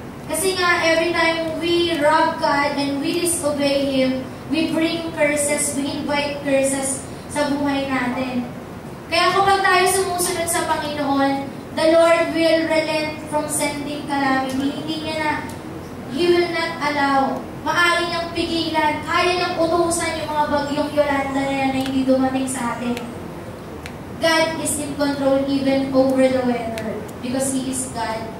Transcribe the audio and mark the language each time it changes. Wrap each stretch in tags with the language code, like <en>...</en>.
<en>Kasi nga, every time we rob God and we disobey Him, we bring curses, we invite curses</en> <tl>sa buhay natin. Kaya kapag tayo sumusunod sa Panginoon,</tl> <en>the Lord will relent from sending calamity.</en> <tl>Hindi niya na,</tl> <en>He will not allow.</en> <tl>Maaari niyang pigilan, kaya niyang utusan yung mga bagyong Yolanda na yan na hindi dumating sa atin.</tl> <en>God is in control even over the weather because He is God.</en>